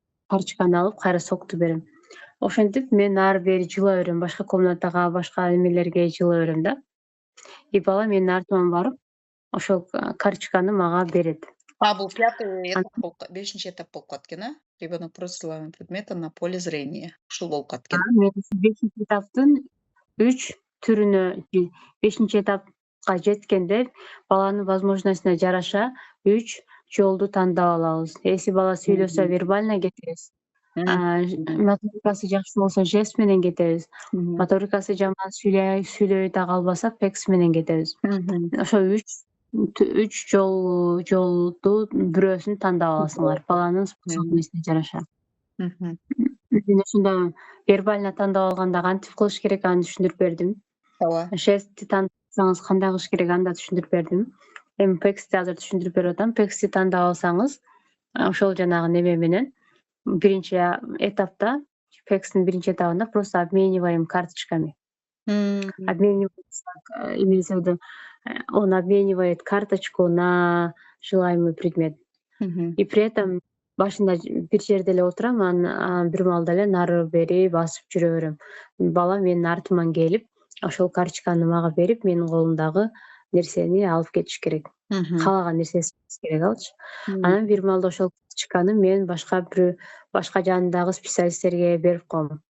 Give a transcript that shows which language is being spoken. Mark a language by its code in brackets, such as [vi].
[ky] Карточканы алып кайра сокту берем. Ошентип мен ары бери жыла берем, башка комнатага, башка эмелерге жыла берем да. И бала менин артыман барып ошол карточканы мага берет. Бул 5-чи этап болуп калат экен, а? [ru] Ребенок просит силовыми предметами на поле зрения. [ky] Ушул болуп калат экен. Мен 5-чи этаптын 3 түрүнө, 5-чи этапка жеткенде баланын возможностуна жараша 3 жолду тандап алабыз. Если бала сүйлөсө вербально кетебиз. Моторикасы жакшы болсо жест менен кетебиз. Моторикасы жаман сүйлөй дагы албаса пекс менен кетебиз. Ошо 3 жолду бирөөсүн тандап аласыңар, баланын способностуна жараша. Мен ошондо вербально тандап алганда кантип кылыш керек аны түшүндүрүп бердим. Ооба. Жестти тандасаңыз кандай кылыш керек аны да түшүндүрүп бердим. Эми пексти азыр түшүндүрүп берип атам. Пексти тандап алсаңыз, ошол жанагы неме менен биринчи этапта, пекстин биринчи этабында [ru] просто обмениваем карточками. Имеется в виду, он обменивает карточку на желаемый предмет. И при этом [ky] башында бир жерде эле отурам, анан бир маалда эле нары бери басып жүрө берем. Бала менин артыман келип, ошол карточканы мага берип, менин колумдагы нерсени алып кетиш керек. Каалаган нерсесин керек алчы. Анан бир маалда ошол карточканы мен башка жанындагы специалисттерге берип коем.